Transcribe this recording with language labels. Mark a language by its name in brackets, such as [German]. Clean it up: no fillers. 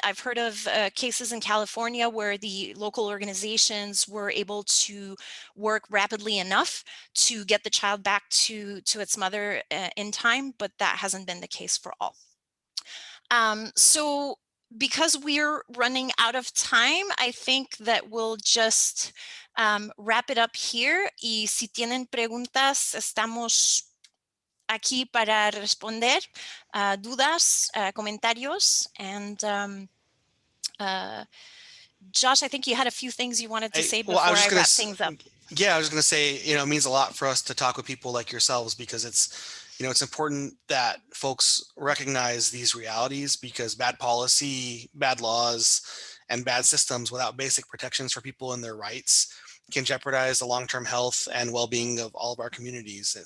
[English] I've heard of cases in California where the local organizations were able to work rapidly enough to get the child back to its mother in time, but that hasn't been the case for all. So because we're running out of time, I think that we'll just wrap it up here. [Spanish] Y si tienen preguntas, estamos aquí para responder dudas, comentarios. [English] And Josh, I think you had a few things you wanted to say before I wrap things up. Yeah, I was going to say, it means a lot for us to talk with people like yourselves, because it's important that folks recognize these realities, because bad policy, bad laws, and bad systems without basic protections for people and their rights can jeopardize the long-term health and well-being of all of our communities.